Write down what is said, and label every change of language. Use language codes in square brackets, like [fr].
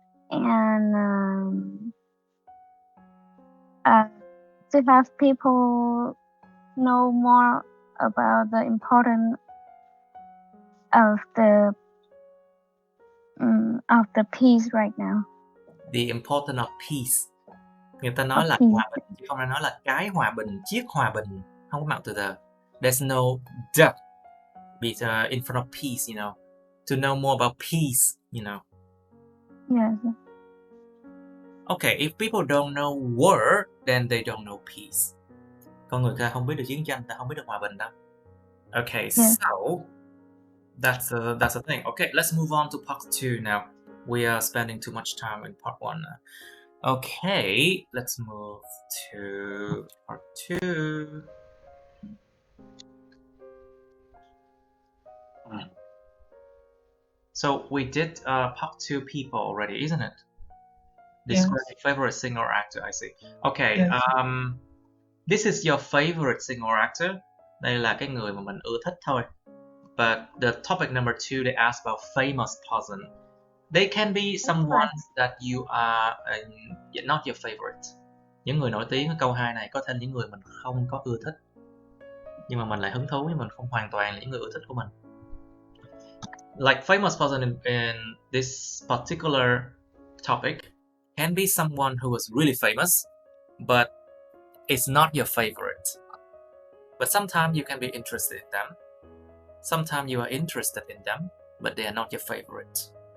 [en] and to have people know more about the importance of the peace right now. The importance of peace. [vi] Người ta nói là hòa bình, chứ không ai nói là cái hòa bình, chiếc hòa bình. Không có mạo từ the. [en] There's no the be in front of peace, you know. To know more about peace, you know. Yes. Okay, if people don't know war, then they don't know peace. [vi] Con người ta không biết được chiến tranh, ta không biết được hòa bình đâu. [en] Okay, Yes. so that's the thing. Okay, let's move on to part 2 now. We are spending too much time in part 1 now. Okay, let's move to part 2. So we did part 2 people already, isn't it? Describe your favorite singer or actor, I see. Okay, Yes. This is your favorite singer or actor. [vi] Đây là cái người mà mình ưa thích thôi. [en] But the topic number 2, they ask about famous person. They can be someone that you are not your favorite. [vi] Những người nổi tiếng ở câu 2 này có thể là những người mình không có ưa thích, nhưng mà mình lại hứng thú, nhưng mình không hoàn toàn là những người ưa thích của mình. [en] Like famous person in this particular topic can be someone who was really famous, but it's not your favorite. But sometimes you can be interested in them. Sometimes you are interested in them, but they are not your favorite.